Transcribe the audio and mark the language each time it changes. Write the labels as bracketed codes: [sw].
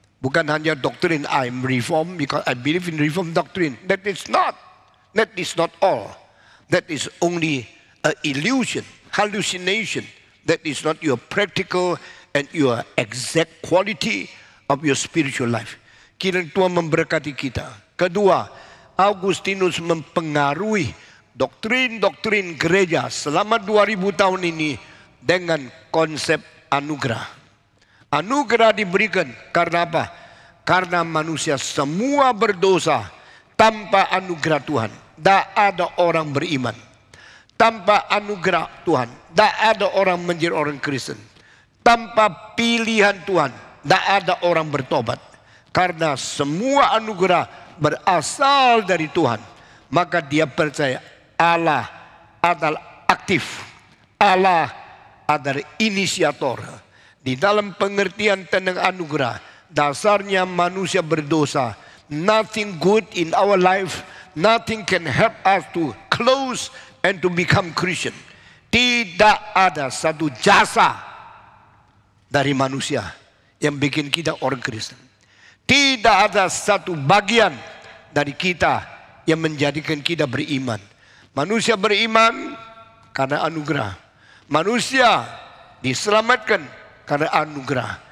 [id] Bukan hanya doktrin, [en] I'm reform because I believe in reform doctrine. That is not all. That is only an illusion, hallucination. That is not your practical and your exact quality of your spiritual life. [id] Kiranya Tuhan memberkati kita. Kedua, Augustinus mempengaruhi doktrin-doktrin gereja selama 2000 tahun ini dengan konsep anugerah. Anugerah diberikan karena apa? Karena manusia semua berdosa. Tanpa anugerah Tuhan, tidak ada orang beriman. Tanpa anugerah Tuhan, tidak ada orang menjadi orang Kristen. Tanpa pilihan Tuhan, tidak ada orang bertobat. Karena semua anugerah berasal dari Tuhan, maka dia percaya Allah adalah aktif. Allah adalah inisiator. Di dalam pengertian tentang anugerah, dasarnya manusia berdosa. [en] Nothing good in our life, nothing can help us to close and to become Christian. [id] Tidak ada satu jasa dari manusia yang bikin kita orang Kristen. Tidak ada satu bagian dari kita yang menjadikan kita beriman. Manusia beriman karena anugerah. Manusia diselamatkan karena anugerah.